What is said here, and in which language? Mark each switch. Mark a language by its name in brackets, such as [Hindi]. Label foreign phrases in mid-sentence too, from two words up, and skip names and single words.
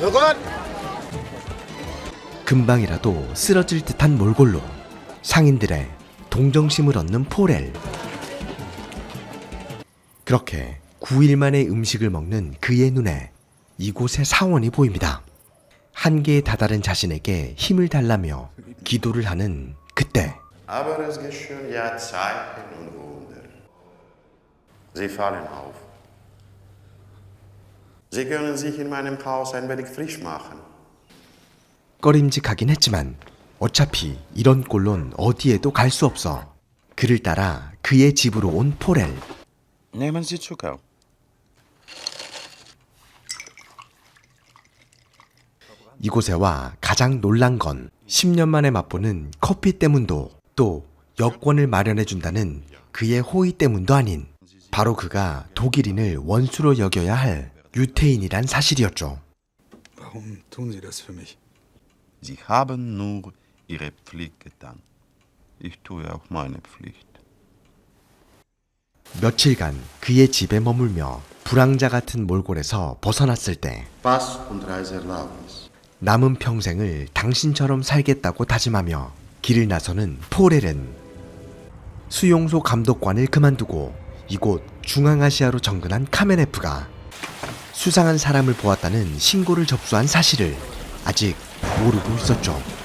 [Korean] 금방이라도 쓰러질 듯한 몰골로 상인들의 동정심을 얻는 포렐. 그렇게 9일 만에 음식을 먹는 그의 눈에 이곳의 사원이 보입니다. 한계에 다다른 자신에게 힘을 달라며 기도를 하는 그때 [German] Aber es geschehen ja Zeichen und Wunder. Sie fallen auf. Sie können sich in meinem Haus ein wenig frisch machen. [Korean] 꺼림직하긴 했지만 어차피 이런 꼴론 어디에도 갈 수 없어 그를 따라 그의 집으로 온 포렐. [German] Nehmen Sie Zucker. [Korean] 이곳에 와 가장 놀란 건 10년 만에 맛보는 커피 때문도 또 여권을 마련해준다는 그의 호의 때문도 아닌 바로 그가 독일인을 원수로 여겨야 할 유태인이란 사실이었죠. [German] Warum tun Sie das für mich? Sie haben nur Ihre Pflicht getan. Ich tue auch meine Pflicht. [Korean] 며칠간 그의 집에 머물며 불황자 같은 몰골에서 벗어났을 때 [German] Pass und Reiseerlaubnis. [Korean] 남은 평생을 당신처럼 살겠다고 다짐하며 길을 나서는 포렐은 수용소 감독관을 그만두고 이곳 중앙아시아로 정근한 카메네프가 수상한 사람을 보았다는 신고를 접수한 사실을 아직 모르고 있었죠.